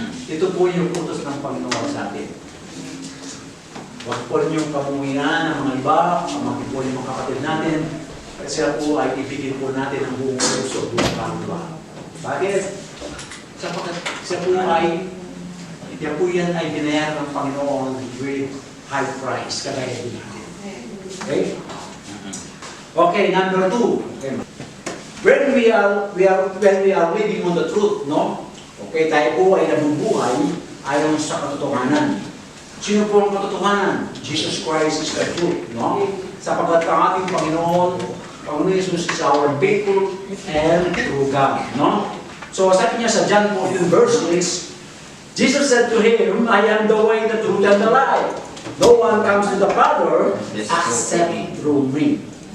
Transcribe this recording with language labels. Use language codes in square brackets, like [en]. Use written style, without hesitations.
[tl] Ito po yung utos ng Panginoon sa atin. Huwag po rin yung kamuhian ng mga iba, ang po yung mga kapatid natin, kasi po ay ibigin po natin ang buong puso, buong kaluluwa. Bakit? Sapagkat siya po ay, yan po yan ay binayaran ng Panginoon [en] with high price, [tl] kagaya din natin. [en] Okay? Okay, number 2. Okay. When we are living on the truth, no? [tl] Okay, tayo po ay nabubuhay ayon sa katotohanan. Sino po ang katotohanan? [en] Jesus Christ is the truth, no? [tl] Sapagkat ang ating Panginoon [en] Jesus is our faithful and true God, no? [tl] So sabi niya sa [en] John 14 verse 6, Jesus said to him, I am the way, the truth, and the life. No one comes to the Father except through me.